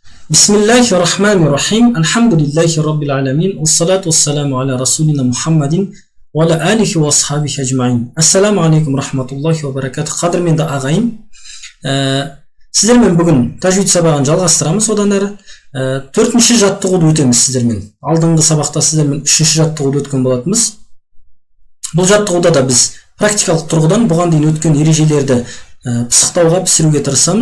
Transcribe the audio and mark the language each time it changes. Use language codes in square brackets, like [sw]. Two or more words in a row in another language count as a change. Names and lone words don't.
[ar] بسم الله الرحمن الرحيم. الحمد لله رب العالمين. والصلاة والسلام على رسولنا محمد وعلى آله وأصحابه أجمعين. السلام عليكم ورحمة الله وبركاته. [kk] Qadırменді ағайын, сіздермен бүгін тәжвид сабағын жалғастырамыз. Одан әрі 4-ші жаттығуды өтеміз сіздермен. Алдыңғы сабақта сіздермен 3-ші жаттығуды өткен болатынбыз. Бұл жаттығуда да біз практикалық тұрғыдан бұған дейін өткен ережелерді пысықтауға, пісіруге тырысамыз.